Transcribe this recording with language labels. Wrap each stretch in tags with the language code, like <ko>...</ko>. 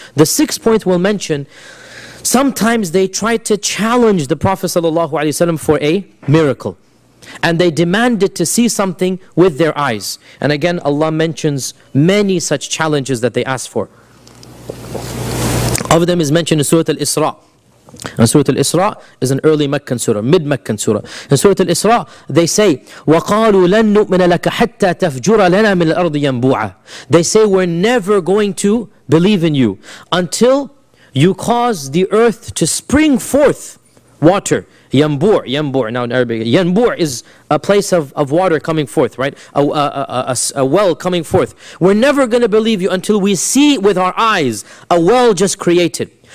<en>The sixth point we'll mention, sometimes they tried to challenge the Prophet ﷺ for a miracle. And they demanded to see something with their eyes. And again, Allah mentions many such challenges that they asked for. Of them is mentioned in Surah Al-Isra. And Surah Al-Isra is an early Meccan surah, mid-Meccan surah. In Surah Al-Isra, they say,</en> <ar>وَقَالُوا لَن نُؤْمِنَ لَكَ حَتَّى تَفْجُرَ لَنَا مِنَ الْأَرْضِ يَنْبُوعًا.</ar> <en>They say, we're never going to believe in you until you cause the earth to spring forth water. Yambur, now in Arabic. Yambur is a place of water coming forth, right? A well coming forth. We're never going to believe you until we see with our eyes a well just created.</en>